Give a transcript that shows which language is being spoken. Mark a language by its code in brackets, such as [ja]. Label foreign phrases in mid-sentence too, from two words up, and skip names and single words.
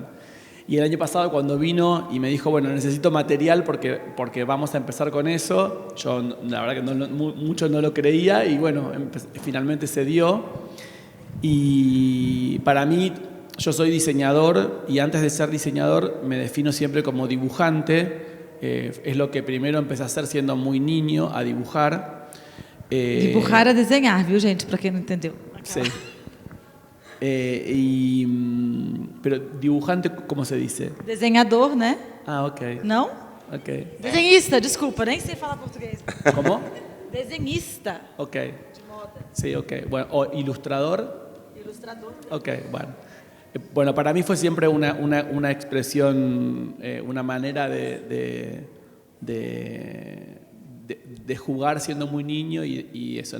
[es] Y el año pasado cuando vino y me dijo, bueno, necesito material porque vamos a empezar con eso, yo la verdad que mucho no lo creía y bueno, finalmente se dio. Y para mí, yo soy diseñador y antes de ser diseñador me defino siempre como dibujante. Es lo que primero empecé a hacer siendo muy niño, a dibujar. [pt] Dibujar é desenhar, viu, gente? Para quem não entendeu. [es] Sí. Pero dibujante, ¿cómo se dice? [pt] Desenhador, né? Ah, ok. Não? Ok. Desenhista, desculpa, nem sei falar português. [es] ¿Cómo? [pt] Desenhista. Ok. De moda. [es] Sí, ok. Bueno, o ilustrador. Ilustrador. Ok, bueno. Bueno, para mí fue siempre una expresión, una manera de jugar siendo muy niño y eso.